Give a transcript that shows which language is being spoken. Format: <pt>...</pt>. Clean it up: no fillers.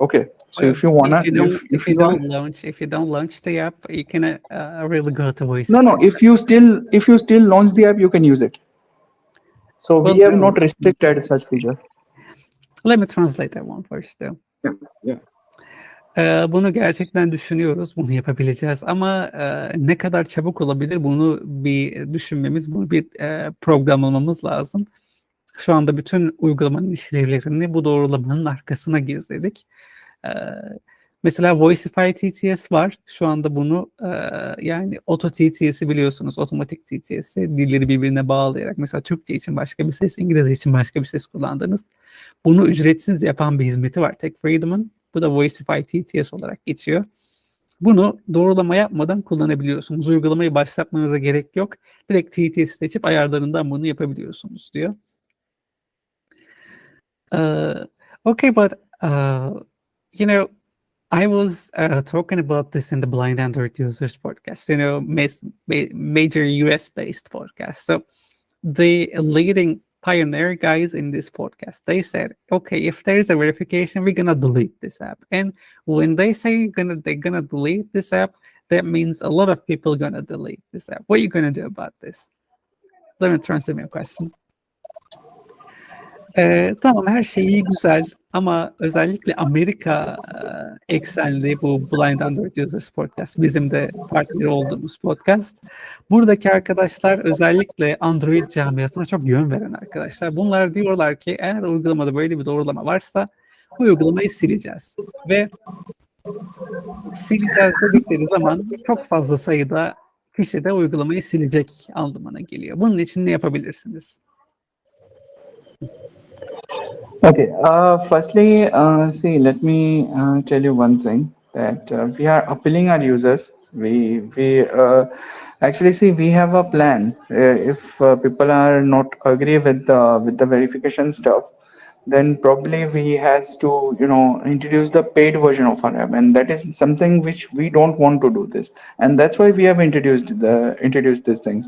<en>Okay, so if you wanna, if you are if you don't launch the app, you can really go to voice. no, if you still launch the app, you can use it. So we have not restricted such feature. Let me translate that one first though. Yeah.</en> <tr>Bunu gerçekten düşünüyoruz, bunu yapabileceğiz ama ne kadar çabuk olabilir bunu bir düşünmemiz, bunu bir programlamamız lazım. Şu anda bütün uygulamanın işlevlerini bu doğrulamanın arkasına gizledik. Mesela Voicify TTS var. Şu anda bunu yani Auto TTS'i biliyorsunuz. Otomatik TTS'i dilleri birbirine bağlayarak. Mesela Türkçe için başka bir ses, İngilizce için başka bir ses kullandınız. Bunu ücretsiz yapan bir hizmeti var Tech Freedom'ın. Bu da Voicify TTS olarak geçiyor. Bunu doğrulama yapmadan kullanabiliyorsunuz. Uygulamayı başlatmanıza gerek yok. Direkt TTS'i seçip ayarlarından bunu yapabiliyorsunuz diyor.</tr> <en>Okay, but you know, I was talking about this in the Blind Android Users podcast, you know, major US-based podcast. So the leading pioneer guys in this podcast, they said, okay, if there is a verification, we're gonna delete this app. And when they say they're gonna delete this app, that means a lot of people gonna delete this app. What are you gonna do about this? Let me translate my question.</en> <tr>Tamam, her şey iyi, güzel ama özellikle Amerika eksenli bu Blind Android Users Podcast, bizim de partneri olduğumuz podcast. Buradaki arkadaşlar özellikle Android camiasına çok yön veren arkadaşlar. Bunlar diyorlar ki eğer uygulamada böyle bir doğrulama varsa bu uygulamayı sileceğiz. Ve sileceğiz dedikleri zaman çok fazla sayıda kişi de uygulamayı silecek anlamına geliyor. Bunun için ne yapabilirsiniz? Okay.</tr> <en>Firstly, see, let me tell you one thing that we are appealing our users. We actually see we have a plan. If people are not agree with the verification stuff, then probably we has to introduce the paid version of our app, and that is something which we don't want to do this, and that's why we have introduced these things.</en>